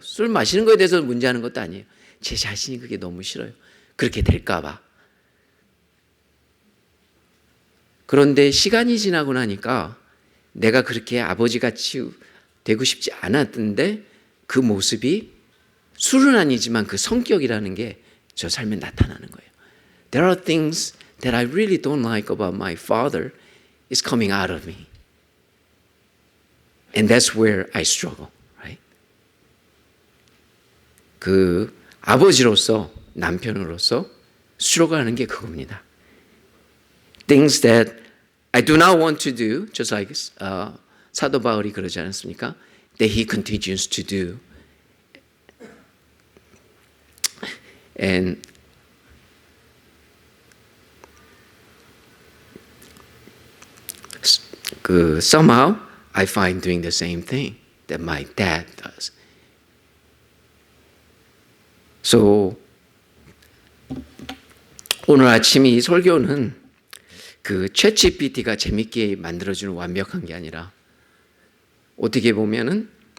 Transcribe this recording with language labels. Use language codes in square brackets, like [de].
[ko] 술 마시는 거에 대해서 문제하는 것도 아니에요. 제 자신이 그게 너무 싫어요. 그렇게 될까 봐. 그런데 시간이 지나고 나니까 내가 그렇게 아버지같이 되고 싶지 않았던데 그 모습이 술은 아니지만 그 성격이라는 게 저 삶에 나타나는 거예요. [en] There are things that I really don't like about my father is coming out of me. And that's where I struggle, right? [ko] 그 아버지로서, 남편으로서 struggle 게 그겁니다. [en] Things that I do not want to do, just like [ko] 사도 바울이 그러지 않았습니까? [en] That he continues to do. And somehow I find doing the same thing that my dad does. [ko] So 오늘 아침 이 설교는 그 챗GPT가 재밌게 만들어주는 완벽한 게 아니라 어떻게 보면은